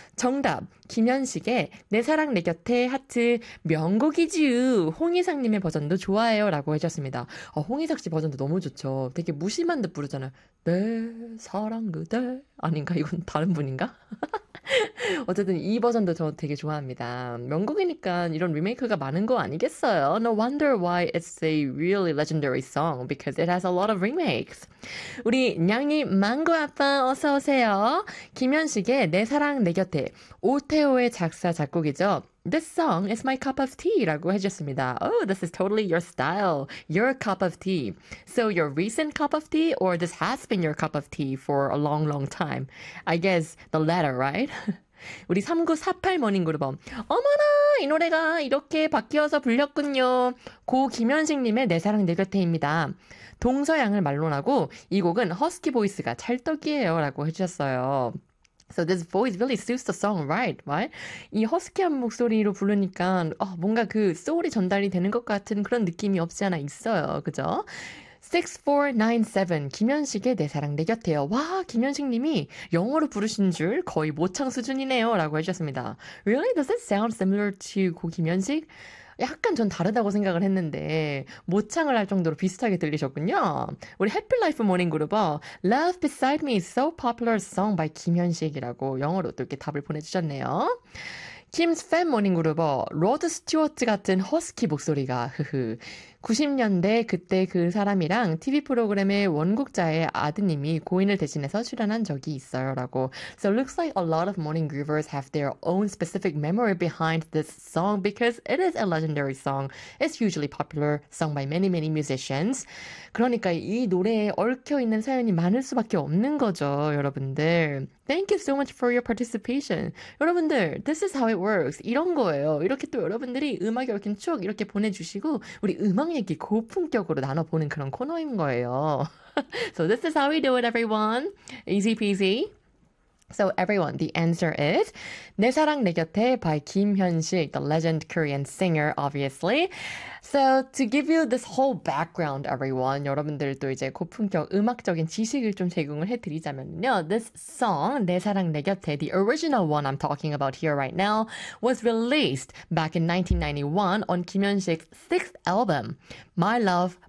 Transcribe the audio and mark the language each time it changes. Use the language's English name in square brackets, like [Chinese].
[Korean] 정답 김현식의 내 사랑 내 곁에 하트 명곡이지유 홍희석님의 버전도 좋아해요 라고 해주셨습니다 홍희석씨 버전도 너무 좋죠 되게 무심한 듯 부르잖아요 내 사랑 그대 아닌가? 이건 다른 분인가? 어쨌든 이 버전도 저 되게 좋아합니다. 명곡이니까 이런 리메이크가 많은 거 아니겠어요? [English] No wonder why it's a really legendary song because it has a lot of remakes. [Korean] 우리 냥이 망고 아빠 어서 오세요. 김현식의 내 사랑 내 곁에 오태오의 작사 작곡이죠. [English] This song is my cup of tea [Korean] 라고 해주셨습니다. [English] Oh, this is totally your style. Your cup of tea. So your recent cup of tea or this has been your cup of tea for a long, long time. I guess the latter, right? [Korean] 우리 3948 모닝그룹원 어머나 이 노래가 이렇게 바뀌어서 불렸군요. 고 김현식님의 내 사랑 내 곁에입니다. 동서양을 막론하고 이 곡은 허스키 보이스가 찰떡이에요 라고 해주셨어요. [English] So this voice really suits the song, right? Right? [Korean] 이 허스키한 목소리로 부르니까 뭔가 그 소울이 전달이 되는 것 같은 그런 느낌이 없지 않아 있어요. 그죠? 6497 김현식의 내 사랑 내 곁에요. 와, 김현식님이 영어로 부르신 줄 거의 모창 수준이네요라고 해주셨습니다. [English] Really? Does it sound similar to 고 김현식? [Korean] 약간 전 다르다고 생각을 했는데 모창을 할 정도로 비슷하게 들리셨군요. 우리 해피라이프 모닝그룹어 [English] Love Beside Me is so popular song by [Korean] 김현식이라고 영어로 또 이렇게 답을 보내주셨네요. Kim's Fan 모닝그룹어 로드 스튜어트 같은 허스키 목소리가 흐흐 90년대 그때 그 사람이랑 TV 프로그램의 원곡자의 아드님이 고인을 대신해서 출연한 적이 있어요라고. [English] So it looks like a lot of morning groovers have their own specific memory behind this song because it is a legendary song. It's hugely popular song by many, many musicians. [Korean] 그러니까 이 노래에 얽혀있는 사연이 많을 수밖에 없는 거죠, 여러분들. [English] Thank you so much for your participation. [Korean] 여러분들, [English] this is how it works. [Korean] 이런 거예요. 이렇게 또 여러분들이 음악에 얽힌 추억 이렇게 보내주시고, 우리 음악 얘기 고품격으로 나눠보는 그런 코너인 거예요. [English] So this is how we do it, everyone. Easy peasy. So everyone, the answer is 내 사랑 내 곁에 by 김현식, the legend Korean singer, obviously. So to give you this whole background, everyone, [Korean] 여러분들도 이제 고품격 음악적인 지식을 좀 제공을 해드리자면요, [English] this song 내 사랑 내 곁에, the original one I'm talking about here right now, was released back in 1991 on 김현식's sixth album, My Love.